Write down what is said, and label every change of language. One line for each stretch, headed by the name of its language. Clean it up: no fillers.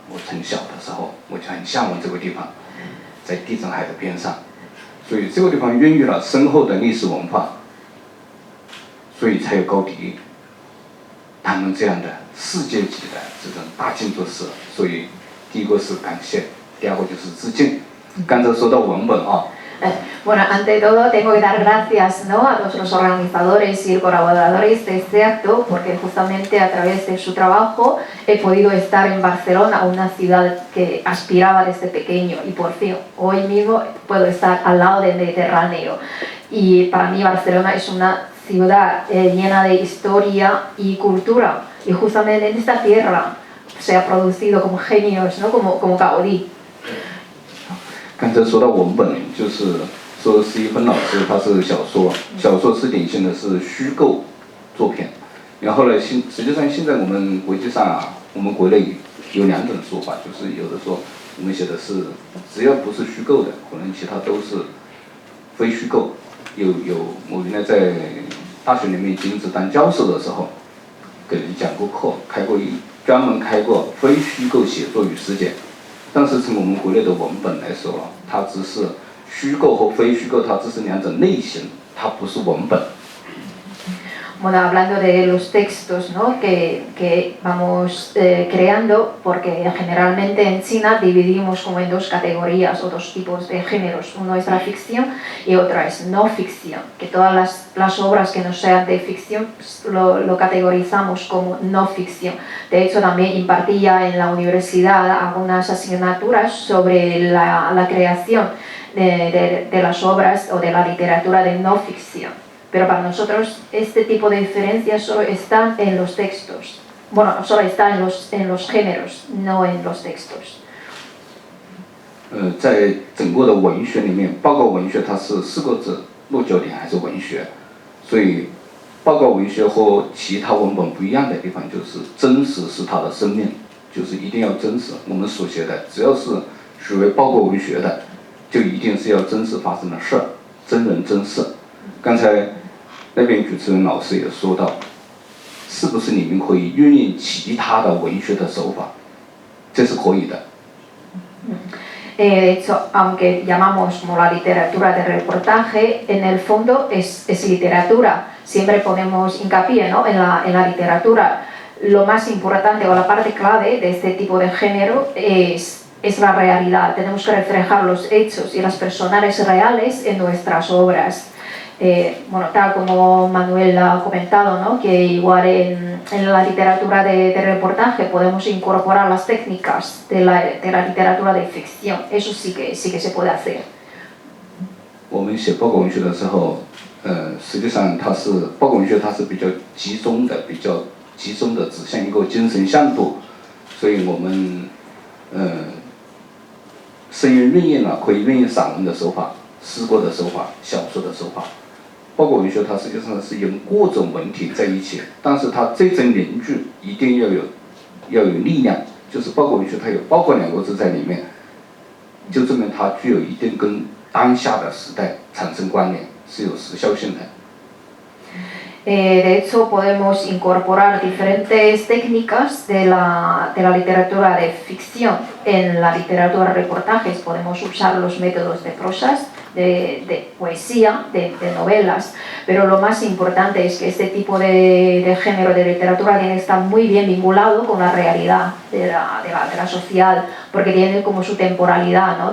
Chinese: 我从小的时候我就很向往这个地方，在地中海的边上。所以这个地方孕育了深厚的历史文化，所以才有高迪他们这样的世界级的这种大建筑师。所以第一个是感谢，第二个就是致敬。刚才说到文本啊。
Spanish: Bueno, ante todo tengo que dar gracias, ¿no?, a todos los organizadores y colaboradores de este acto, porque justamente a través de su trabajo he podido estar en Barcelona, una ciudad que aspiraba desde pequeño, y por fin hoy mismo puedo estar al lado del Mediterráneo. Y para mí Barcelona es una ciudad llena de historia y cultura, y justamente en esta tierra se ha producido como genios, ¿no?, como Gaudí.
Chinese: 刚才说到文本，就是说石一峰老师他是小说是典型的是虚构作品。然后呢，实际上现在我们国际上啊，我们国内有2种说法，就是有的说我们写的是只要不是虚构的，可能其他都是非虚构。我原来在大学里面金子当教授的时候，给人讲过课，专门开过非虚构写作与实践。但是从我们国内的文本来说，它只是虚构和非虚构，它只是2种类型，它不是文本。
Spanish: Bueno, hablando de los textos, ¿no? que vamos creando, porque generalmente en China dividimos como en dos categorías o dos tipos de géneros. Uno es la ficción y otra es no ficción, que todas las obras que no sean de ficción pues, lo categorizamos como no ficción. De hecho, también impartía en la universidad algunas asignaturas sobre la creación de las obras o de la literatura de no ficción. Pero para nosotros este tipo de diferencias solo están en los textos. Bueno, solo está en los géneros, no en los textos.
Chinese: 在整个的文学里面，报告文学它是4个字，落脚点还是文学，所以报告文学和其他文本不一样的地方就是真实是它的生命，就是一定要真实。我们所写的只要是属于报告文学的，就一定是要真实发生的事儿，真人真事。刚才那边主持人老师也说到，是不是你们可以运用其他的文学的手法？这是可以的。
Spanish: De hecho, aunque llamamos como la literatura de reportaje, en el fondo es literatura. Siempre ponemos hincapié, ¿no? en la literatura. Lo más importante o la parte clave de este tipo de género es la realidad. Tenemos que reflejar los hechos y las personas reales en nuestras obras. Bueno, tal como Manuel ha comentado, ¿no? que igual en la literatura de reportaje podemos incorporar las técnicas de la literatura de ficción. Eso sí que se puede hacer.
Chinese: 我们写报告文学的时候，实际上报告文学它是比较集中的指向一个精神向度，所以我们深入运用了可以运用散文的手法、诗歌的手法、小说的手法。报告文学它实际上是用各种文体在一起，但是它这种凝聚一定要有力量，就是报告文学它有报告2个字在里面，就证明它具有一定跟当下的时代产生关联，是有时效性的。
Spanish: De hecho, podemos incorporar diferentes técnicas de la literatura de ficción en la literatura de reportajes. Podemos usar los métodos de prosas, de poesía, de novelas, pero lo más importante es que este tipo de género de literatura tiene que estar muy bien vinculado con la realidad de la sociedad, porque tiene como su temporalidad, ¿no?